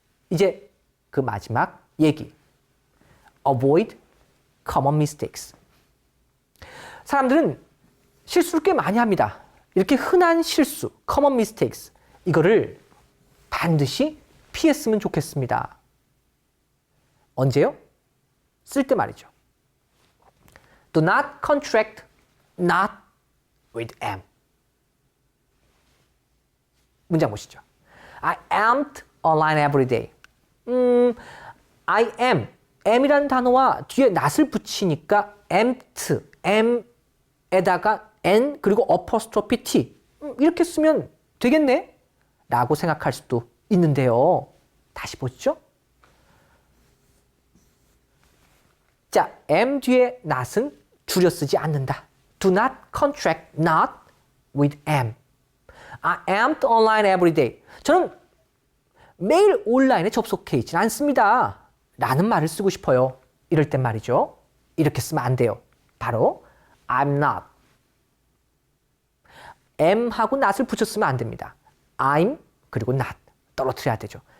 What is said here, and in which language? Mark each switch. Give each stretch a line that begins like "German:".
Korean: 이제 그 마지막 얘기.
English: Avoid common mistakes.
Korean: 사람들은 실수를 꽤 많이 합니다. 이렇게 흔한 실수,
English: common mistakes,
Korean: 이거를 반드시 피했으면 좋겠습니다. 언제요? 쓸 때 말이죠.
English: Do not contract not with am.
Korean: 문장 보시죠.
English: I am'd online every day. I am.
Korean: am이라는 단어와 뒤에 not을 붙이니까 am'd, am에다가 n 그리고 apostrophe t. 이렇게 쓰면 되겠네? 라고 생각할 수도 있는데요. 다시 보시죠. 자, am 뒤에 not은 줄여 쓰지 않는다.
English: Do not contract not with am. I am'd online every day.
Korean: 저는 매일 온라인에 접속해 있지 않습니다. 라는 말을 쓰고 싶어요. 이럴 땐 말이죠. 이렇게 쓰면 안 돼요. 바로
English: I'm not.
Korean: am하고 not을 붙였으면 안 됩니다. I'm 그리고 not 떨어뜨려야 되죠.